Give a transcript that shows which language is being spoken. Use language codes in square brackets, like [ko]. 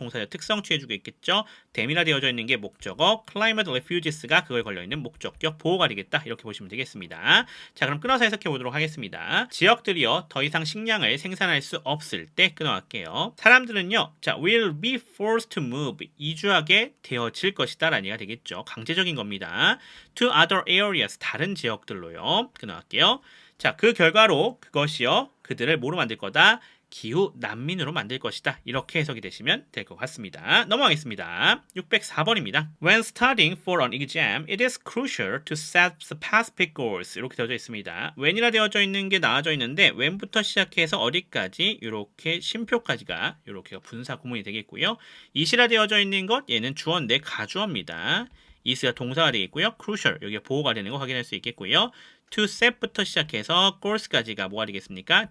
[ko] 동사의 특성 취해주고 있겠죠. them이라 되어져 있는 게 목적어, [en] climate refuges [ko] 가 그거에 걸려있는 목적격 보호가 되겠다. 이렇게 보시면 되겠습니다. 자, 그럼 끊어서 해석해 보도록 하겠습니다. 지역들이요, 더 이상 식량을 생산할 수 없을 때 끊어갈게요. 사람들은요, 자, [en] will be forced to move, [ko] 이주하게 되어질 것이다 라는 얘기가 되겠죠. 강제적인 겁니다. [en] to other areas, [ko] 다른 지역들로요. 끊어갈게요. 자, 그 결과로 그것이요, 그들을 뭐로 만들 거다? 기후 난민으로 만들 것이다. 이렇게 해석이 되시면 될 것 같습니다. 넘어가겠습니다. 604번입니다. [en] When studying for an exam, it is crucial to set specific goals. [ko] 이렇게 되어져 있습니다. when이라 되어져 있는 게 나와져 있는데 when부터 시작해서 어디까지 이렇게 쉼표까지가 이렇게 분사 구문이 되겠고요. it이라 되어져 있는 것 얘는 주어인데 가주어입니다. is가 동사가 되겠고요. crucial 여기가 보호가 되는 거 확인할 수 있겠고요. [en] to set [ko] 부터 시작해서 goals까지가 뭐가 되겠습니까?